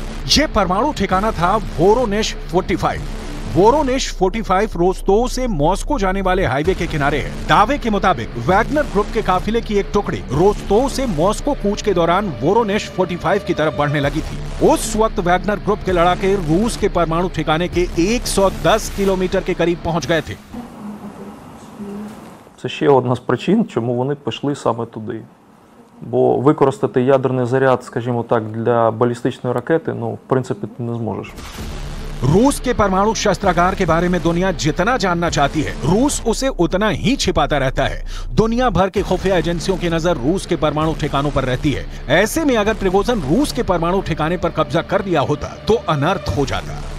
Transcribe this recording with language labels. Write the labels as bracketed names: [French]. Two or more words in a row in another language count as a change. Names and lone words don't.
[Hindi] ये परमाणु ठिकाना था वोरोनेश 45। वोरोनेश 45 रोस्तोव से मॉस्को जाने वाले हाईवे के किनारे है। दावे के मुताबिक वैगनर ग्रुप के काफिले की एक टुकड़ी रोस्तोव से मॉस्को कूच के दौरान वोरोनेश 45 की तरफ बढ़ने लगी थी। उस वक्त वैगनर ग्रुप के लड़ाके रूस के परमाणु ठिकाने के 110 किलोमीटर के करीब पहुंच गए थे। [Ukrainian] Це ще одна з причин, чому вони пішли саме туди. Бо використати ядерний заряд, скажімо так, для балістичної ракети, в принципі, ти не зможеш. [Hindi] रूस के परमाणु शस्त्रागार के बारे में दुनिया जितना जानना चाहती है, रूस उसे उतना ही छिपाता रहता है। दुनिया भर के खुफिया एजेंसियों की नजर रूस के परमाणु ठिकानों पर रहती है। ऐसे में अगर प्रिगोजिन रूस के परमाणु ठिकाने पर कब्जा कर लिया होता तो अनर्थ हो जाता।